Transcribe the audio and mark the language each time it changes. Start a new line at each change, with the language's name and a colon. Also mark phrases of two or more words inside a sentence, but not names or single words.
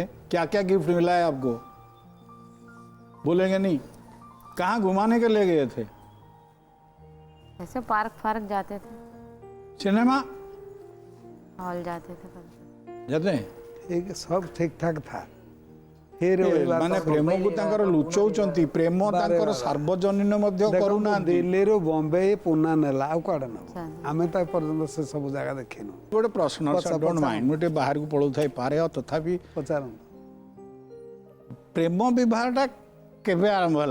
Hindi: क्या क्या गिफ्ट मिला है आपको? बोलेंगे नहीं? कहाँ घुमाने के ले गए थे? ऐसे पार्क जाते थे, सिनेमा हॉल जाते थे कभी। जाते हैं? ठीक है, सब ठीक ठाक था। फिर
Odia: ମାନେ ପ୍ରେମକୁ ତାଙ୍କର ଲୁଚଉଛନ୍ତି, ପ୍ରେମ ତାଙ୍କର ସାର୍ବଜନୀନ ମଧ୍ୟ କରୁନାହାନ୍ତି। ଦିଲ୍ଲୀରୁ ବମ୍ବେ ପୁନା ନେଲା, ଆଉ କୁଆଡେ ନବ? ଆମେ ତ ଏପର୍ଯ୍ୟନ୍ତ ସେ ସବୁ ଜାଗା ଦେଖିନୁ। ଗୋଟେ ପ୍ରଶ୍ନ,
English: don't mind,
Odia: ମୁଁ ଟିକେ ବାହାରକୁ ପଳଉଥାଇ ପାରେ, ତଥାପି ପଚାରନ୍ତୁ। ପ୍ରେମ ବିବାହଟା କେବେ ଆରମ୍ଭ ହେଲା?